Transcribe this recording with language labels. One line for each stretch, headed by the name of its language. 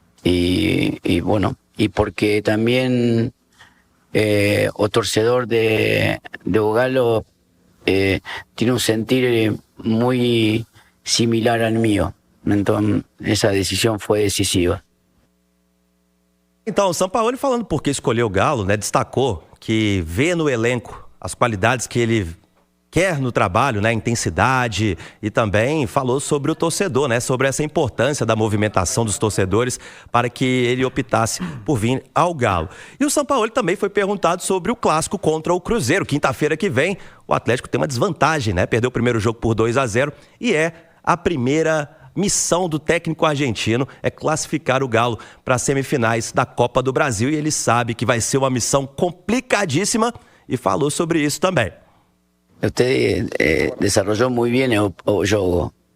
Spanish: Y bueno, y porque también
Portuguese: o torcedor de Galo
Spanish: tiene un sentir muy similar al mío.
Portuguese: Entonces, essa decisão foi decisiva. Então, o Sampaoli falando por que escolheu o Galo, né, destacou que vê no elenco as qualidades que ele quer no trabalho, né, intensidade, e também falou sobre o torcedor, né, sobre essa importância da movimentação dos torcedores para que ele optasse por vir ao Galo. E o Sampaoli também foi perguntado sobre o clássico contra o Cruzeiro. Quinta-feira que vem, o Atlético tem uma desvantagem, né, perdeu o primeiro jogo por 2-0 e é a primeira missão do técnico argentino é classificar o Galo para as semifinais da Copa do Brasil, e ele sabe que vai ser uma missão complicadíssima e falou sobre isso também.
Spanish: Usted desarrolló muy bien el juego.